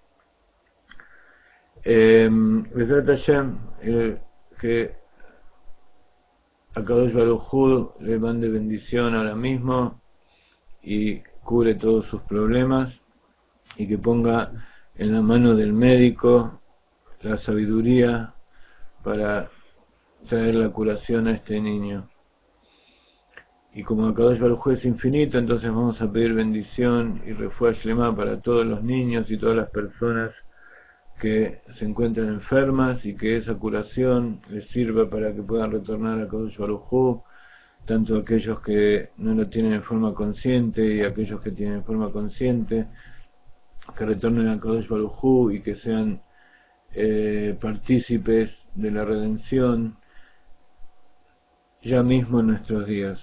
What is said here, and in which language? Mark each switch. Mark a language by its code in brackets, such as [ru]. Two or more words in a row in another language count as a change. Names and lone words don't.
[he] בעזרת השם, [es] que [he] הקדוש ברוך הוא [es] le mande bendición ahora mismo y cure todos sus problemas, y que ponga en la mano del médico la sabiduría para traer la curación a este niño. Y como [he] הקדוש ברוך הוא [es] es infinito, entonces vamos a pedir bendición y [he] רפואה שלמה [es] para todos los niños y todas las personas que se encuentran enfermas, y que esa curación les sirva para que puedan retornar a [he] הקדוש ברוך הוא, [es] tanto aquellos que no lo tienen en forma consciente y aquellos que tienen en forma consciente, que retornen a [he] הקדוש ברוך הוא [es] y que sean partícipes de la redención ya mismo en nuestros días.